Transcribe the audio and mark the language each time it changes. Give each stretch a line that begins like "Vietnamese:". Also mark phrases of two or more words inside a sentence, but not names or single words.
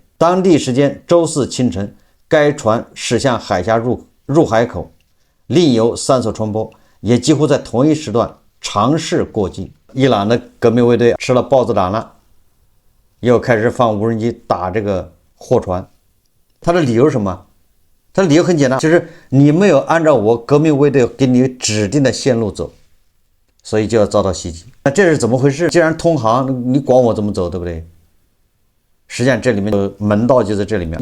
Chinese: 當地時間周四清晨，該船駛向海峽入海口，另有3艘船舶也幾乎在同一時段嘗試過境。伊朗的革命衛隊吃了豹子膽了，又開始放無人機打這個貨船。他的理由是什麼？他的理由很簡單，就是你沒有按照我革命衛隊給你指定的線路走，所以就要遭到襲擊。那這是怎麼回事？既然通航，你管我怎麼走，對不對？實際上這裡面的門道就在這裡面。